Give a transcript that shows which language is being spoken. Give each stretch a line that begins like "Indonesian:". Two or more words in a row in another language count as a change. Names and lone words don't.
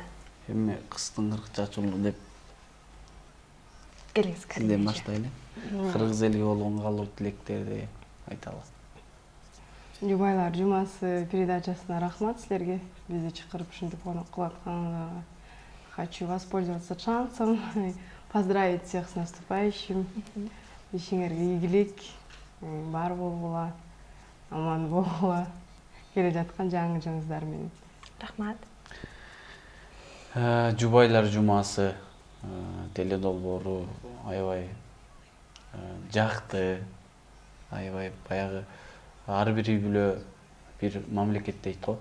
Kyrgyz: Эми кыстын кыркчачулу деп Келиңиз. сизден баштайлы. Кыргыз элиге болгон каалоо тилектерди айталы. Жубайлар жумасы передачасына рахмат силерге. Бизди чакырып ушинтип конок кылып атканыңарга.
Russian: Хочу воспользоваться шансом, поздравить всех с наступающим.
Kyrgyz: Ишиңерге ийгилик, бар болгула, аман болгула. Келе жаткан жаңы жылыңыздар менен. Рахмат. Жубайлар жумасы теледолбоору аябай жакты, аябай баягы ар бир үй бүлө бир мамлекет дейт го.